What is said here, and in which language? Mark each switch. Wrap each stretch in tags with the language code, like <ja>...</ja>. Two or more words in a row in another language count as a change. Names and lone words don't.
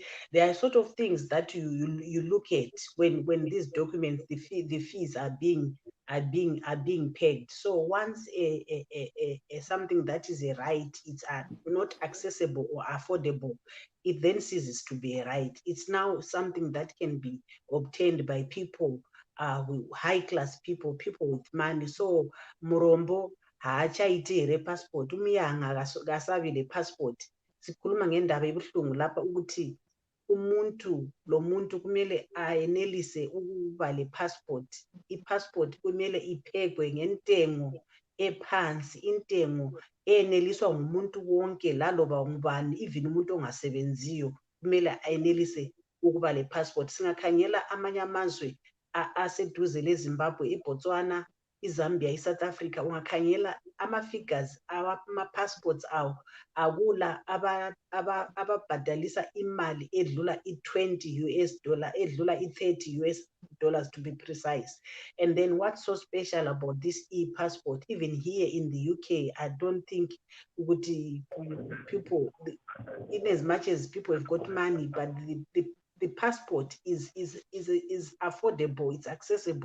<en>There are sort of things that you look at when these documents, the fees are being paid. So once a something that is a right, it's not accessible or affordable, it then ceases to be a right. It's now something that can be obtained by people, high class people with money.</en> <sn>So Murombo haachaiti here passport,</sn> <nd>umuyanga kasavile passport. Sikhuluma ngendaba ebuhlungu lapha ukuthi umuntu lo muntu kumele ayenelise ukuba le passport. I-passport kumele iphekwe ngentengo ephansi, intengo eneliswa ngumuntu wonke laloba ngubani, even umuntu ongasebenziyo kumele ayenelise ukuba le passport. Singakhangela amanye amazwe aseduze leZimbabwe, iBotswana, iZambia, iSouth Africa, ungakhangela ama-figures ama-passports awo akula ababhadalisa imali edlula i-20 US dollar, edlula i-30 US dollars</nd> <en>to be precise. And then what's so special about this e-passport, even here in the UK, I don't think people, in as much as people have got money, but the passport is affordable, it's accessible.</en>